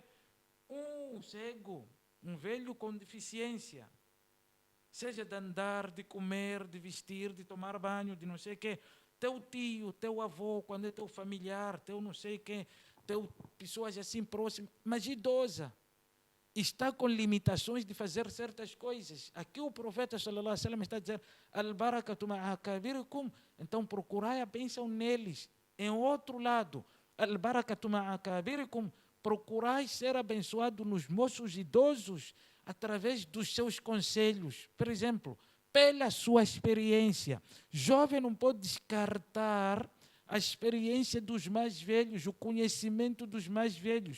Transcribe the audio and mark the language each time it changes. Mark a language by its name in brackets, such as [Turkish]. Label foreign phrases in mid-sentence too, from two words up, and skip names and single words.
[Portuguese] Um cego, um velho com deficiência, seja de andar, de comer, de vestir, de tomar banho, de não sei o quê, teu tio, teu avô, quando é teu familiar, teu não sei quem, pessoas assim próximas, mas idosa, está com limitações de fazer certas coisas. Aqui o profeta [Arabic] صلى الله عليه وسلم [Portuguese] está a dizer, [Arabic] البركة مع أكابركم, [Portuguese] então procurai a bênção neles. Em outro lado, [Arabic] البركة مع أكابركم, [Portuguese] procurai ser abençoado nos moços idosos através dos seus conselhos. Por exemplo, pela sua experiência. Jovem não pode descartar a experiência dos mais velhos, o conhecimento dos mais velhos.